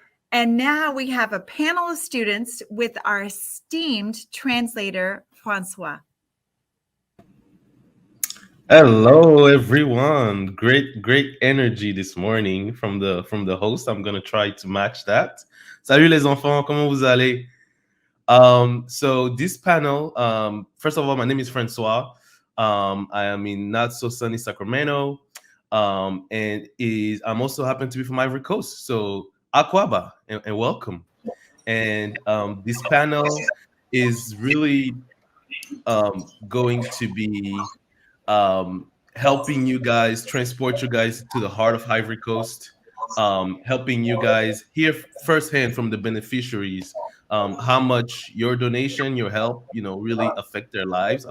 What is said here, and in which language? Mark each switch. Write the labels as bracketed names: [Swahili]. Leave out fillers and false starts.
[English] And now we have a panel of students with our esteemed translator, Francois. Hello, everyone. Great energy this morning from the host. I'm gonna try to match that. [French] Salut les enfants, comment vous allez? [English] So this panel, first of all, my name is Francois. I am in not so sunny Sacramento, and I'm also happen to be from Ivory Coast. So Akwaba, and welcome. And this panel is really going to be helping you guys transport you guys to the heart of Ivory Coast, helping you guys hear firsthand from the beneficiaries how much your donation, your help, really affect their lives.